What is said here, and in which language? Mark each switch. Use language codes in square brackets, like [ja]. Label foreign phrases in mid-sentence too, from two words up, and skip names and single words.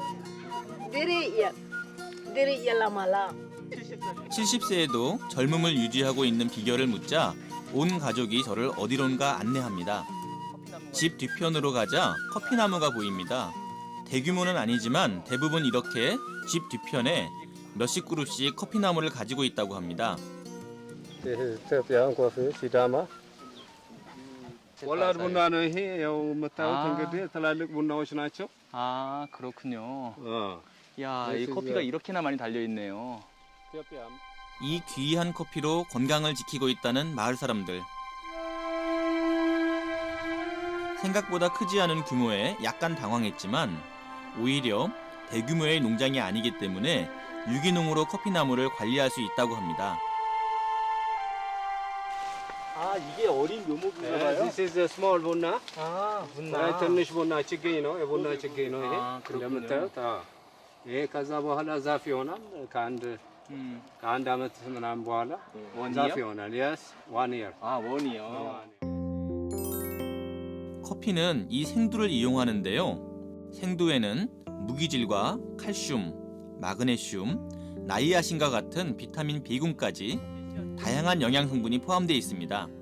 [ko] 70세에도 젊음을 유지하고 있는 비결을 묻자 온 가족이 저를 어디론가 안내합니다. 집 뒤편으로 가자 커피나무가 보입니다. 대규모는 아니지만 대부분 이렇게 집 뒤편에 몇십 그룹씩 커피나무를 가지고 있다고 합니다. [am] ወላድ ቡና ነው ይሄ ያው የምታዩት እንግዲህ ትላልቅ ቡናዎች ናቸው። [ko] 아, 그렇군요. 어. 야, 이 그래서 커피가 이제- 이렇게나 많이 달려 있네요. 이 귀한 커피로 건강을 지키고 있다는 마을 사람들. 생각보다 크지 않은 규모에 약간 당황했지만 오히려 대규모의 농장이 아니기 때문에 유기농으로 커피나무를 관리할 수 있다고 합니다. 아 이게 어린 묘목인가 봐요. [en] This is a small ቡና. [ko] 아 [am] ትንሽ ቡና ችግኝ ነው። የቡና ችግኝ ነው ይሄ [ko] 그렇군요. [am] እንደምታዩት። ይሄ ከዛ በኋላ ዛፍ ይሆናል። ከአንድ አመት ምናምን በኋላ ዛፍ ይሆናል። [en] Yes, 1 year. [ko] 아 원이요. 커피는 이 생두를 이용하는데요. 생두에는 무기질과 칼슘, 마그네슘, 나이아신과 같은 비타민 B군까지 다양한 영양 성분이 포함되어 있습니다.